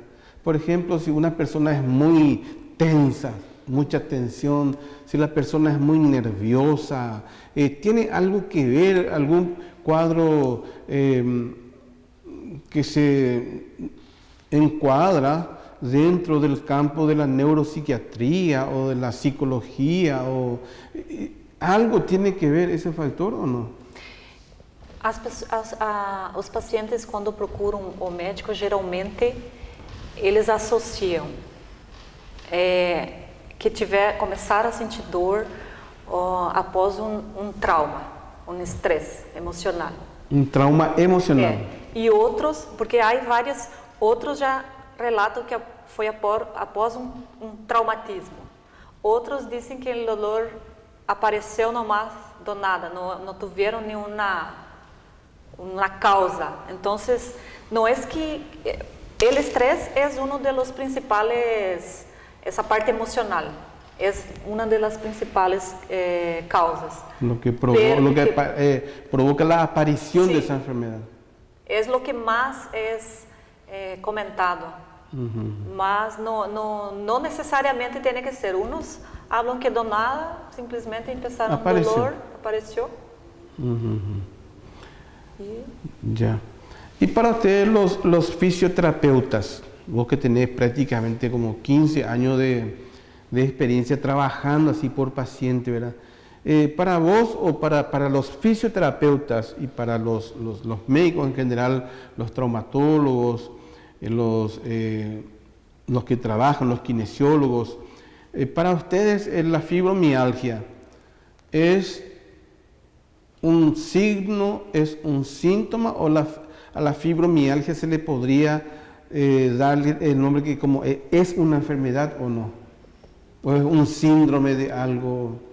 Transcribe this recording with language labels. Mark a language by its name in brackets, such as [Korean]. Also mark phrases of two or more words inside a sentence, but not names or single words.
[Spanish] Por ejemplo, si una persona es muy tensa, mucha tensión, si la persona es muy nerviosa, ¿tiene algo que ver, algún cuadro que se encuadra dentro del campo de la neuropsiquiatría o de la psicología? ¿Algo tiene que ver ese factor o no? [Portuguese] Os pacientes, quando procuram o médico, geralmente eles associam que começaram a sentir dor após trauma, estresse emocional. Trauma emocional. E outros, porque há outros já relatam que foi após traumatismo. Outros dizem que o dolor apareceu nomás do nada, não tiveram nenhuma causa. Então, não é que o estresse é um dos principais, essa parte emocional. [Spanish] es una de las principales causas. Lo que provoca la aparición de esa enfermedad. Es lo que más es comentado, mas no necesariamente tiene que ser. Unos hablan que [Portuguese] do nada, simplesmente [Spanish] empezaron dolor, apareció. Ya. Y para ustedes los fisioterapeutas, vos que tenés prácticamente como 15 años de experiencia trabajando así por paciente, ¿verdad? Para vos o para los fisioterapeutas y para los médicos en general, los traumatólogos, los que trabajan, los kinesiólogos, para ustedes la fibromialgia es un signo, es un síntoma, o a la fibromialgia se le podría darle el nombre que como es una enfermedad o no, o es un síndrome de algo.